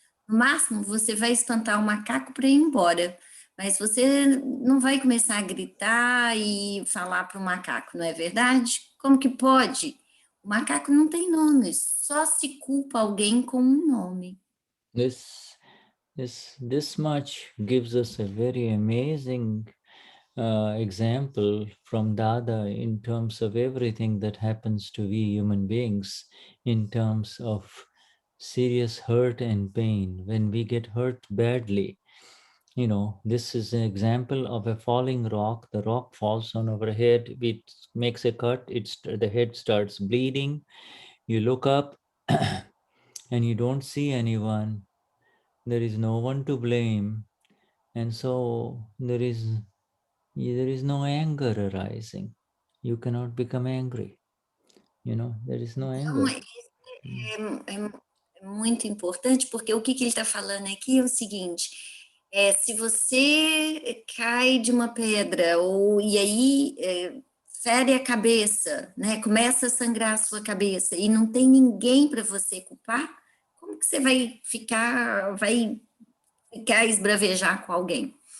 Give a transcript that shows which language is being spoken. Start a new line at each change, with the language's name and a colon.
Portuguese: No máximo, você vai espantar o macaco para ir embora, mas você não vai começar a gritar e falar para o macaco, não é verdade? Como que pode? O macaco não tem nome, só se culpa alguém com um nome.
English: This much gives us a very amazing example from Dada in terms of everything that happens to we human beings, in terms of serious hurt and pain. When we get hurt badly, you know, this is an example of a falling rock. The rock falls on our head, it makes a cut, the head starts bleeding. You look up and you don't see anyone. There is no one to blame. And so there is no anger arising. You cannot become angry. You know, there is no anger.
Portuguese: É muito importante, porque o que ele está falando aqui é o seguinte, se você cai de uma pedra e aí fere a cabeça, né, começa a sangrar a sua cabeça e não tem ninguém para você culpar, como que você vai ficar esbravejar com alguém?